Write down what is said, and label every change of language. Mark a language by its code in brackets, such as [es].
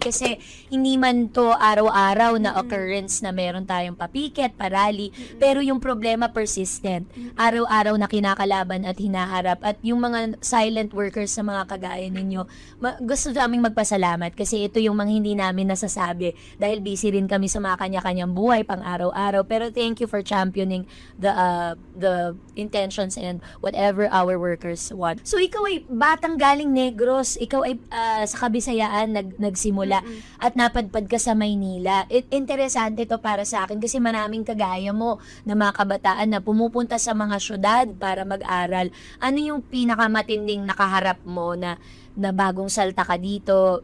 [tl] Kasi hindi man to araw-araw na occurrence na meron tayong papiket, parali. Pero yung problema persistent. Araw-araw na kinakalaban at hinaharap. At yung mga silent workers sa mga kagaya ninyo, gusto naming magpasalamat kasi ito yung mga hindi namin nasasabi dahil busy rin kami sa mga kanya-kanyang buhay pang araw-araw. [en] Pero thank you for championing the intentions and whatever our workers want. [tl] So ikaw ay batang galing Negros, ikaw ay sa Kabisayaan nagsimula at napadpad ka sa Maynila. Interesante to para sa akin kasi maraming kagaya mo na mga kabataan na pumupunta sa mga syudad para mag-aral. Ano yung pinakamatinding nakaharap mo na bagong salta ka dito?